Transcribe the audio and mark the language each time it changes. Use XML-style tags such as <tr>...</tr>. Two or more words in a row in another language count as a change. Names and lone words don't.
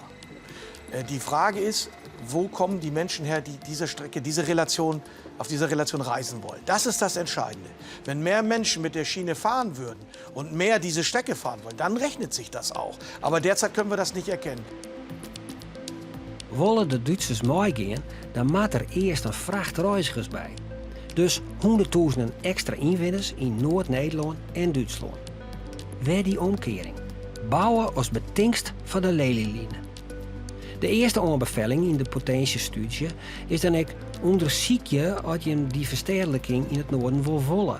<de>Die Frage ist, wo kommen die Menschen her, die diese Strecke, auf dieser Relation reisen wollen? Das ist das Entscheidende. Wenn mehr Menschen mit der Schiene fahren würden und mehr diese Strecke fahren wollen, dann rechnet sich das auch. Aber derzeit können wir das nicht erkennen.</de> <nl>Wollen de Duitsers meegaan, dan moet er eerst een vracht reizigers bij. Dus honderdduizenden extra inwoners in Noord-Nederland en Duitsland. Waar die omkering? Bouwen als betingst van de Lelylijn. De eerste aanbeveling in de potentiestudie is dan ook onderzoek je als je die verstedelijking in het noorden wil volgen.</nl>